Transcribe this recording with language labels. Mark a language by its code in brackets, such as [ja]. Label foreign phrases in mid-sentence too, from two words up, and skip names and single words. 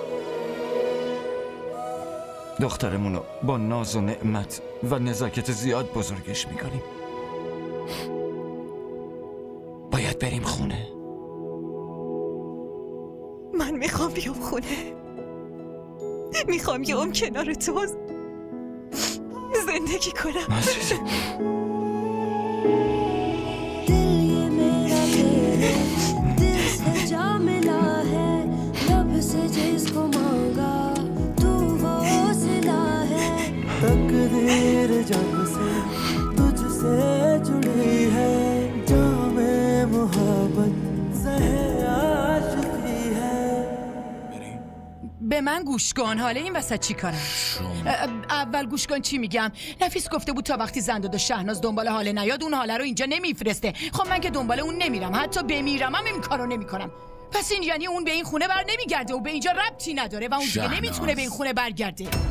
[fa] دخترمونو با ناز و نعمت و نزاکت زیاد بزرگش میکنیم. باید بریم خونه. من میخوام بیام خونه. میخوام یه کنار تو زندگی کنم. عزیزم [hi] तकदीर जब से तुझसे जुड़ी है, जामे मोहब्बत ज़हे आशिकी है. [fa] به من گوش کن. حالا این وسط چی کارم؟ اول گوش کن چی میگم. نفیس گفته بود تا وقتی زنداد و شهناز دنبال حاله نیاد اون حاله رو اینجا نمیفرسته. خب من که دنبال اون نمیرم، حتی بمیرم هم این کارو نمیکنم. پس این یعنی اون به این خونه بر نمیگرده و به اینجا ربطی نداره و اون دیگه نمیتونه به این خونه برگرده.